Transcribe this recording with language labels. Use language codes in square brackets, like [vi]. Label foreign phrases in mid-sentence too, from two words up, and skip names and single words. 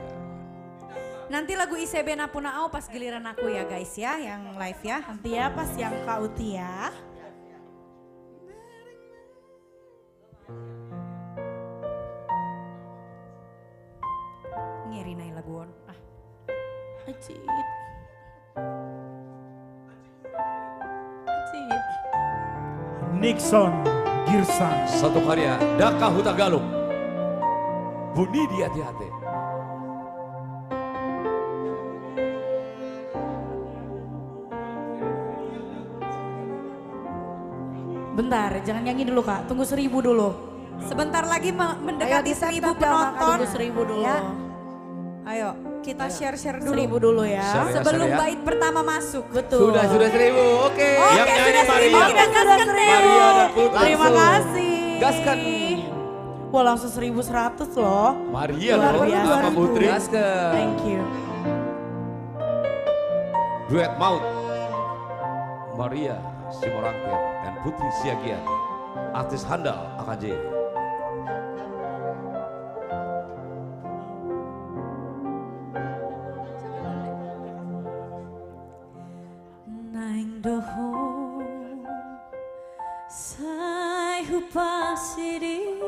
[id] Nanti lagu ICB Napunaau pas giliran aku ya guys ya, yang live ya. Nanti ya pas yang Kak Uti ya. [bbc] Ngiri nai laguan. [id] Acit. Acit. Nixon Girsan. Satu karya, Daka Huta Galung. Buni di hati-hati. Bentar, jangan nyanyi dulu kak. Tunggu 1000 dulu. Sebentar lagi mendekati Ayo, 1000 ditap-tap penonton. Tunggu 1000 dulu. Ya. Ayo, kita share-share dulu. 1000 dulu ya. Share ya, Sebelum share ya. bait pertama masuk. Betul. Sudah 1000, oke. Oke, Yang nyanyi sudah 1000 Maria. kita gaskan 1000. Maria dan Putri. Terima Langsung. kasih. Gaskan. Wah langsung 1100 loh. Maria Luar loh, biasa. sama Putri. [en] Thank you. [id] Duet Maut. Maria Simorangkir dan Putri Siagian. Artis handal AKJ. [bbc] Naing doho sai hupasiri